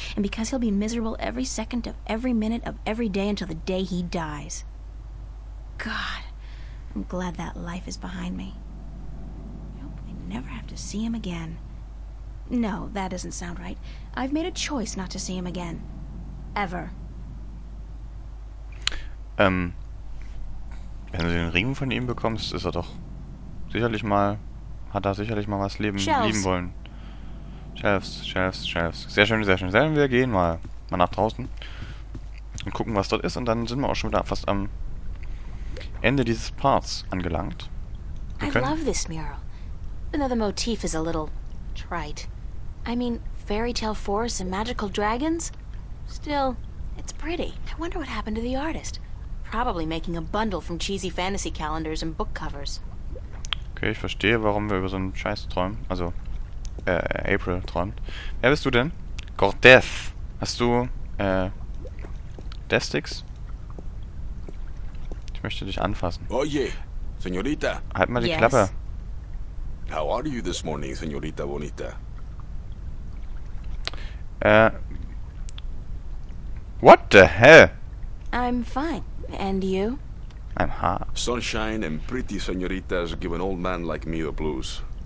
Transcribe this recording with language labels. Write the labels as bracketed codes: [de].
[en] And because he'll be miserable every second of every minute of every day until the day he dies. God, I'm glad that life is behind me. I hope I never have to see him again. No, that doesn't sound right. I've made a choice not to see him again. Ever. [de] Wenn du den Ring von ihm bekommst, ist er doch sicherlich mal... Hat er sicherlich mal was lieben wollen. Shelves. Sehr schön, sehr schön. Wir gehen mal nach draußen und gucken, was dort ist. Und dann sind wir auch schon wieder fast am Ende dieses Parts angelangt. [en] I love this mural. Even though the motif is a little trite. I mean, fairy tale forests and magical dragons? Still, it's pretty. I wonder what happened to the artist. Probably making a bundle from cheesy fantasy calendars and book covers. [de] Okay, ich verstehe, warum wir über so einen Scheiß träumen. Also, April träumt. Wer bist du denn? Cortez. Hast du, Deathsticks? Ich möchte dich anfassen. [es] Oye, señorita. [de] Halt mal die Klappe. [en] How are you this morning, señorita bonita? What the hell? I'm fine. And you? I'm hot. Sunshine and pretty señoritas give an old man like me the blues.